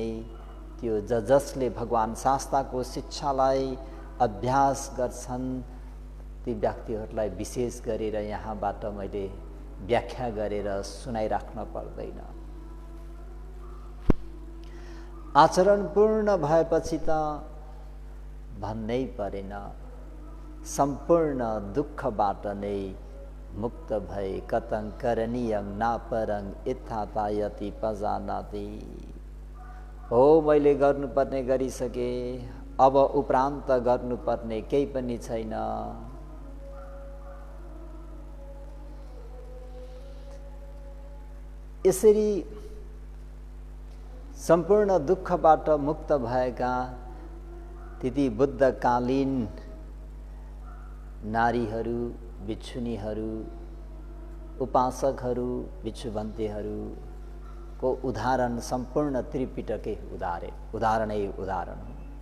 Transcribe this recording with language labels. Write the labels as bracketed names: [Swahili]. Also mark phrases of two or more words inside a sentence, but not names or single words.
[Nepali] त्यो जसले भगवान शास्त्रको शिक्षालाई अभ्यास गर्छन् ती व्यक्तिहरूलाई विशेष गरेर यहाँबाट मैले व्याख्या गरेर सुनाइराख्न पर्दैन। आचरण पूर्ण भएपछि त भन्नै परेन, सम्पूर्ण दुःखबाट नै मुक्त भए [Pali] कतं करणीयं नापरं इत्थातायति पजानाति। [Nepali] हो मैले गर्नुपर्ने गरिसके, अब उपरान्त गर्नुपर्ने केही पनि छैन। यसरी सम्पूर्ण दुःखबाट मुक्त भएका ती बुद्धकालीन नारीहरू, भिक्षुनीहरू, उपासकहरू, भिक्षुभन्तेहरूको उदाहरण सम्पूर्ण त्रिपिटकै उदाहरणै उदाहरण हो।